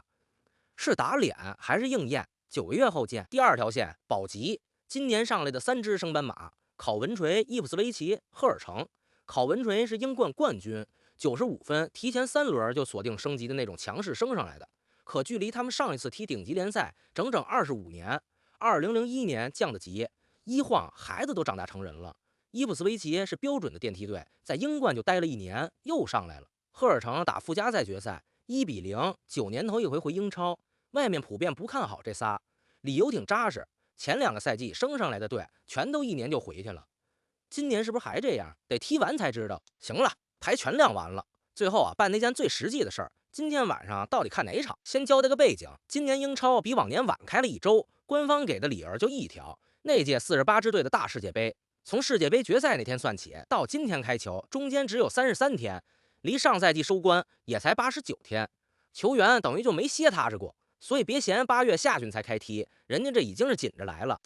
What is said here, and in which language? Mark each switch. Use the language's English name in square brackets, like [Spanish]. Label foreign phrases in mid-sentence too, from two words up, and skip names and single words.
[Chinese] 是打臉還是應驗？9個月後見。第2條線，保級。今年上來的3支升班馬：考文垂、伊普斯維奇、赫爾城。考文垂是英冠冠軍， 95分，提前3輪就鎖定升级的那種强勢升上來的。可距離他們上一次踢頂級聯賽整整25年，2001年降的级，一晃孩子都長大成人了。伊普斯维奇是標準的电梯队，在英冠就待了1年，又上来了。赫尔城打附加赛决赛1-0，9年头一回回英超，外面普遍不看好这仨，理由挺扎實。前2个赛季升上来的队，全都1年就回去了。今年是不是還這樣？得踢完才知道。行了，牌全亮完了，最後辦那件最實際的事兒。今天晚上到底看哪場？先交代個背景，今年英超比往年晚開了1周，官方給的理由就一條：那屆48支隊的大世界盃，從世界盃決賽那天算起，到今天開球，中間只有33天，離上賽季收官也才89天，球員等於就沒歇踏實過。所以別嫌8月下旬才開踢，人家這已經是緊着來了。